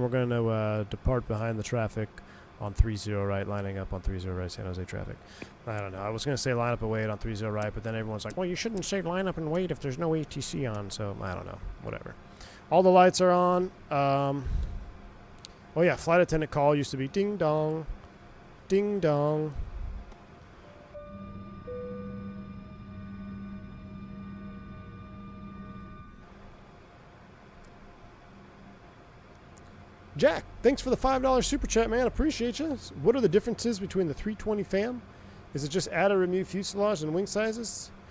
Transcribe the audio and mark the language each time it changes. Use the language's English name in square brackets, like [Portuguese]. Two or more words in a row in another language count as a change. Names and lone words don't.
[English] We're going to depart behind the traffic on 30 right, lining up on 30 right, San Jose traffic. I don't know. I was going to say line up and wait on 30 right, but then everyone's like, well, you shouldn't say line up and wait if there's no ATC on. So I don't know. Whatever. All the lights are on. Oh, yeah, flight attendant call used to be ding dong. Ding dong. Jack, thanks for the $5 super chat, man. Appreciate you. What are the differences between the 320 FAM? Is it just add or remove fuselage and wing sizes?